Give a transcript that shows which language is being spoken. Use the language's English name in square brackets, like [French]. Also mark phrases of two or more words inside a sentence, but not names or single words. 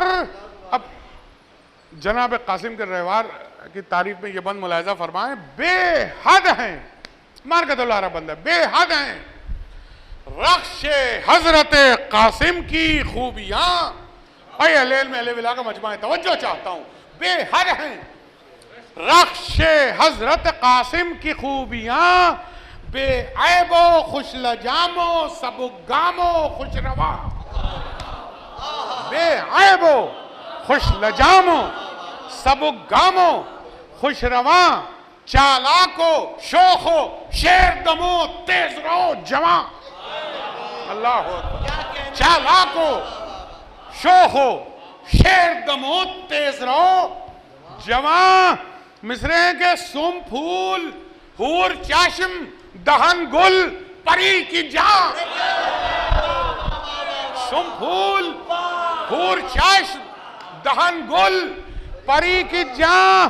[Urdu] اب جناب قاسم کے رہوار کی تعریف میں یہ بند ملاحظہ فرمائیں، بے حد ہیں، مارکت اللہ رب بندہ، بے حد ہیں رخش حضرت قاسم کی خوبیاں۔ اے اہل علم اہل ولا کا مجمع توجہ چاہتا ہوں، بے حد ہیں رخش حضرت قاسم کی خوبیاں، بے عیب و خوش لجام و سبک گام و خوش رواں، بے عیب و خوش لجام و سبک گام و خوش رواں، چالاک و شوخ و شیر دم و تیز رو جواں، [Arabic] اللہ اکبر، [Urdu] چالاک و شوخ و شیر دم و تیز رو جواں۔ مصرع کے سم پھول حور چشم دہن گل پری کی جاں، سم پھول حور چشم دہن گل پری کی جاں۔